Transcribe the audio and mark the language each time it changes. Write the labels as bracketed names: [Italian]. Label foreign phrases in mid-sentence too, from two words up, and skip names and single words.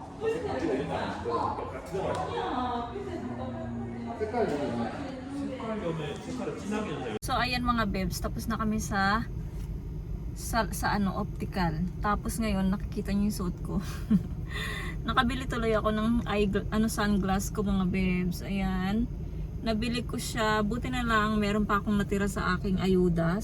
[Korean] 색깔 이런 거안 하실 거죠? 색깔 색깔을 진하게 넣어요. [Filipino] So ayan mga bebs, tapos na kami sa ano, optical. Tapos ngayon nakikita niyo yung suot ko. Nakabili tuloy ako ng sunglass ko mga bebs. Ayan. Nabili ko siya. Buti na lang meron pa akong natira sa aking ayuda.